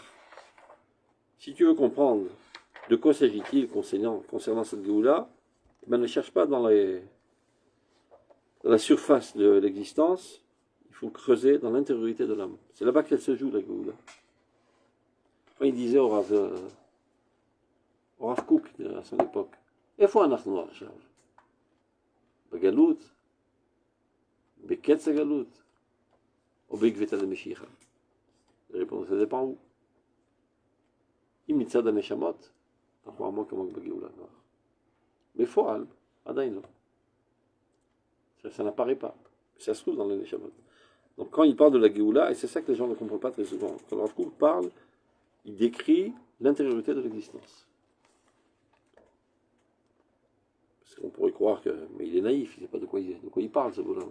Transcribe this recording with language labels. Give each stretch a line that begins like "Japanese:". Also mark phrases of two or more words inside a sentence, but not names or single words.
French: Si tu veux comprendre de quoi s'agit-il concernant cette Géoula, ben ne cherche pas dans la surface de l'existence, il faut creuser dans l'intériorité de l'âme. C'est là-bas qu'elle se joue, la Géoula. Quand il disait au Rav Kook, à son époque,
Hebrew: איפה אנחנו עכשיו? בגלות? בקץ הגלות? או בעקבתא דמשיחא?
French: La réponse, ça dépend où.
Hebrew: אם מצד הנשמות, אנחנו עמוק עמוק בגאולה. בפועל, עדיין לא.
French: Ça n'apparaît pas. Ça se trouve dans les neshamot. Donc quand il parle de la Géoula, et c'est ça que les gens ne comprennent pas très souvent, quand le Rav Kook parle, il décrit l'intériorité de l'existence. Parce qu'on pourrait croire que, mais il est naïf, il ne sait pas de quoi il parle, ce bonhomme.